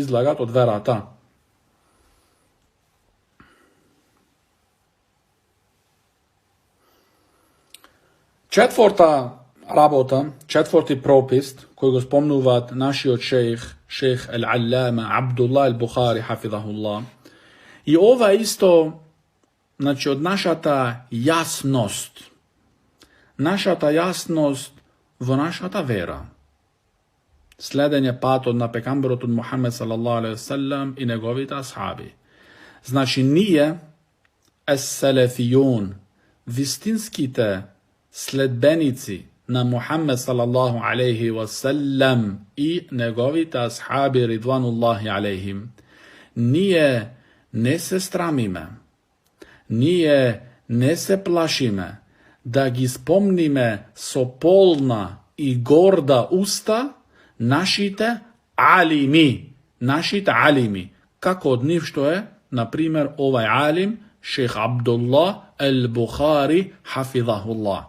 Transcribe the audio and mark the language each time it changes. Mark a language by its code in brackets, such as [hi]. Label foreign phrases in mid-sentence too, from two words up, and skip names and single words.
[mk] Четврта работа, четврти пропис, кој го спомнуваат нашиот шејх Ал-Аллама Абдуллах Ал-Бухари, хафидахуллах. И ова исто, значи, од нашата јасност во нашата вера. Следење патот на пекамберот Мухамед [ar] صلى الله عليه وسلم [mk] и неговите асхаби. Значи, ние, ес-селефијун, вистинските следбеници на Мухамед [ar] صلى الله عليه وسلم [mk] и неговите асхаби [ar] رضوان الله عليهم, [mk] ние не се страмиме, ние не се плашиме да ги спомниме со полна и горда уста нашите алими, како од нив што е, например, овај алим, шејх Абдуллах Ал-Бухари, хафидахуллах.